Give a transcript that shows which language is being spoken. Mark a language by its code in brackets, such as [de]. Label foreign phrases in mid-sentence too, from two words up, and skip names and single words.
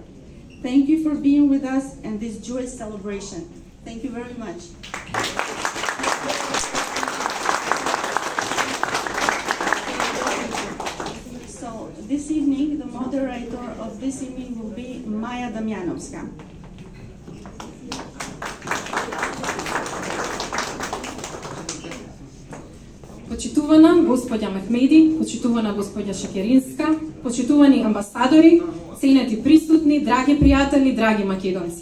[en] Thank you for being with us in this joyous celebration. Thank you very much. So this evening, the moderator of this evening will be Maja Damjanovska. [mk] Почитувана господја Мехмеди, почитувана господја Шекеринска, почитувани амбасадори, ценети присутни, драги пријатели, драги македонци.